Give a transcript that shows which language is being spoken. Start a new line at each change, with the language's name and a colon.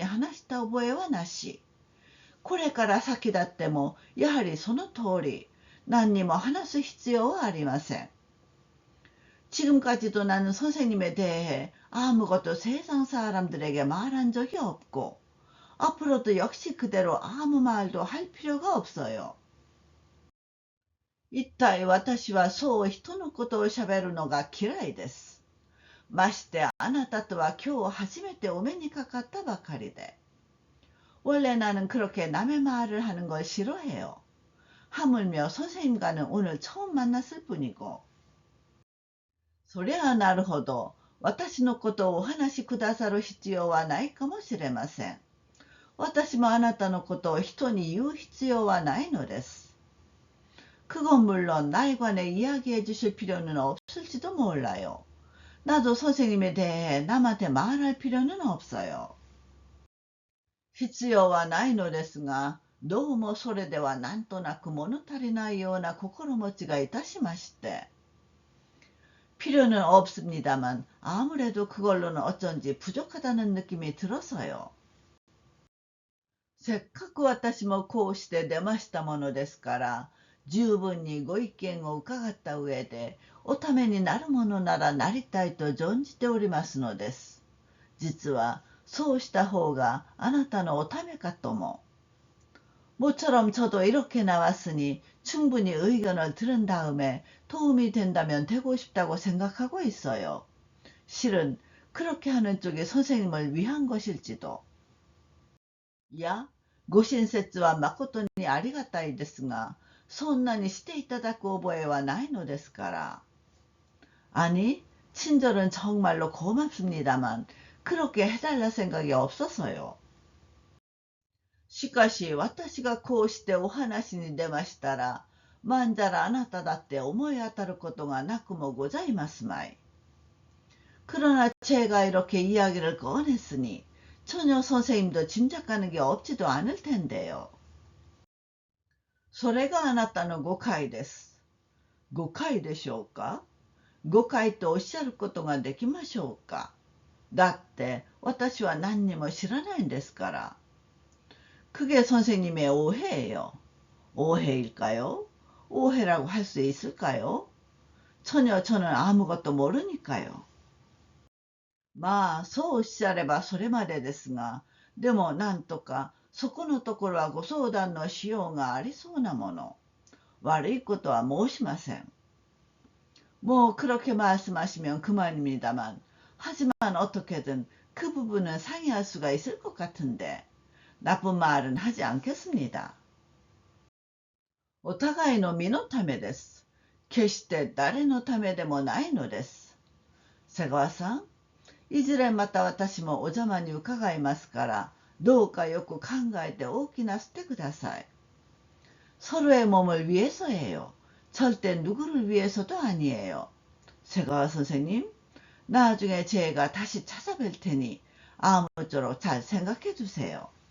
Japanese: これまでだって私はあなたのことについて何にも世間の人に話した覚えはなし。これから先だってもやはりその通り何にも話す必要はありません。
Korean: 지금까지도 나는 선생님에 대해 아무것도 세상 사람들에게 말한 적이 없고 앞으로도 역시 그대로 아무 말도 할 필요가 없어요.
Japanese: 一体私はそう人のことを喋るのが嫌いです。ましてあなたとは今日初めてお目にかかったばかりで。
Korean: 원래 나는 그렇게 남의 말을 하는 걸 싫어해요. 하물며 선생님과는 오늘 처음 만났을 뿐이고.
Japanese: そりゃあなるほど。私のことをお話しくださる必要はないかもしれません。私もあなたのことを人に言う必要はないのです。
Korean: 그건 물론 나에 관해 이야기해 주실 필요는 없을지도 몰라요. 나도 선생님에 대해 남한테 말할 필요는 없어요.
Japanese: 必要はないのですが、どうもそれではなんとなく物足りないような心持ちがいたしまして。
Korean: 필요는 없습니다만 아무래도 그걸로는 어쩐지 부족하다는 느낌이 들어서요.
Japanese: せっかく私もこうして出ましたものですから、十分にご意見を伺った上で、おためになるものならなりたいと存じておりますのです。実はそうした方があなたのおためかとも。
Korean: 모처럼 저도 이렇게 나왔으니 충분히 의견을 들은 다음에 도움이 된다면 되고 싶다고 생각하고 있어요. 실은 그렇게 하는 쪽이 선생님을 위한 것일지도.
Japanese: いや、ご親切は誠にありがたいですが、そんなにしていただく覚えはないのですから。
Korean: 아니, 친절은 정말로 고맙습니다만 그렇게 해달라 생각이 없어서요.
Japanese: しかし私がこうしてお話に出ましたら、まんざらあなただって思い当たることがなくもございますまい。
Korean: 그러나 제가 이렇게 이야기를 꺼냈으니 전혀 선생님도 짐작하는 게 없지도 않을 텐데요.
Japanese: それがあなたの誤解です。誤解でしょうか。誤解とおっしゃることができましょうか。だって私は何にも知らないんですから。
Korean: 그게 선생님의 오해예요. 오해일까요? 오해라고 할 수 있을까요? 전혀 저는 아무것도 모르니까요.
Japanese: まあ、そうおっしゃればそれまでですが、でもなんとかそこのところはご相談のしようがありそうなもの。悪いことは申しません。
Korean: 뭐 그렇게 말씀하시면 그만입니다만, 하지만 어떻게든 그 부분은 상의할 수가 있을 것 같은데, 나쁜 말은 하지 않겠습니다.
Japanese: お互いの身のためです。決して誰のためでもないのです。瀬川さん、いずれまた私もお邪魔に伺いますから、どうかよく考えておきなすってください。
Korean: 서로의 몸을 위해서예요. 절대 누구를 위해서도 아니에요. 새가와 선생님, 나중에 제가 다시 찾아뵐 테니 아무쪼록 잘 생각해 주세요.